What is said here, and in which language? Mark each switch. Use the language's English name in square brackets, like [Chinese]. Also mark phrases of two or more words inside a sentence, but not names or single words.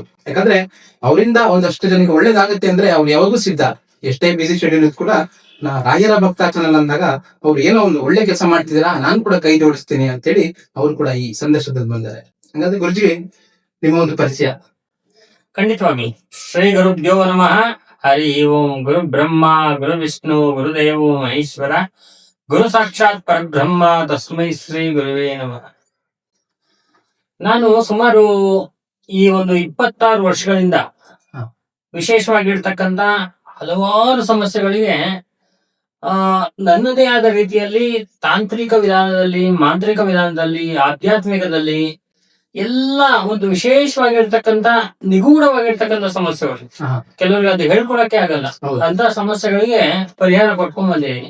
[Kannada] ಯಾಕಂದ್ರೆ ಅವರಿಂದ ಒಂದಷ್ಟು ಜನಕ್ಕೆ ಒಳ್ಳೇದಾಗುತ್ತೆ ಅಂದ್ರೆ ಅವ್ರು ಯಾವಾಗೂ ಸಿದ್ಧ. ಎಷ್ಟೇ ಬಿಸಿ ಶೆಡ್ಯೂಲ್ ಕೂಡ ನಾ ರಾಯರ ಭಕ್ತ ಚಾನಲ್ ಅಂದಾಗ ಅವ್ರು ಏನೋ ಒಂದು ಒಳ್ಳೆ ಕೆಲಸ ಮಾಡ್ತಿದ್ದೀರಾ, ನಾನ್ ಕೂಡ ಕೈ ಜೋಡಿಸ್ತೀನಿ ಅಂತೇಳಿ ಅವ್ರು ಕೂಡ ಈ ಸಂದರ್ಶನದಲ್ಲಿ ಬಂದಾರೆ. ಹಾಗಾದ್ರೆ ಗುರುಜಿ, ನಿಮ್ಮ ಒಂದು ಪರಿಚಯ. ಖಂಡಿತವಾಗಿ. [Sanskrit] ಶ್ರೀ ಗುರುಭ್ಯೋ ನಮಃ. ಹರಿ ಓಂ. ಗುರು ಬ್ರಹ್ಮ ಗುರು ವಿಷ್ಣು ಗುರುದೇವೋ ಮಹೇಶ್ವರ, ಗುರು ಸಾಕ್ಷಾತ್ ಪರಬ್ರಹ್ಮ ತಸ್ಮೈ ಶ್ರೀ ಗುರುವೇ ನಮಃ. [Kannada] ನಾನು ಸುಮಾರು ಈ ಒಂದು 26 ವರ್ಷಗಳಿಂದ ವಿಶೇಷವಾಗಿರ್ತಕ್ಕಂಥ ಹಲವಾರು ಸಮಸ್ಯೆಗಳಿಗೆ ನನ್ನದೇ ಆದ ರೀತಿಯಲ್ಲಿ ತಾಂತ್ರಿಕ ವಿಧಾನದಲ್ಲಿ, ಮಾಂತ್ರಿಕ ವಿಧಾನದಲ್ಲಿ, ಆಧ್ಯಾತ್ಮಿಕದಲ್ಲಿ ಎಲ್ಲ ಒಂದು ವಿಶೇಷವಾಗಿರ್ತಕ್ಕಂಥ ನಿಗೂಢವಾಗಿರ್ತಕ್ಕಂಥ ಸಮಸ್ಯೆಗಳು, ಕೆಲವರಿಗೆ ಅದು ಹೇಳ್ಕೊಳಕ್ಕೆ ಆಗಲ್ಲ ಅಂತ ಸಮಸ್ಯೆಗಳಿಗೆ ಪರಿಹಾರ ಕೊಟ್ಕೊಂಡ್ ಬಂದಿದ್ದೀನಿ.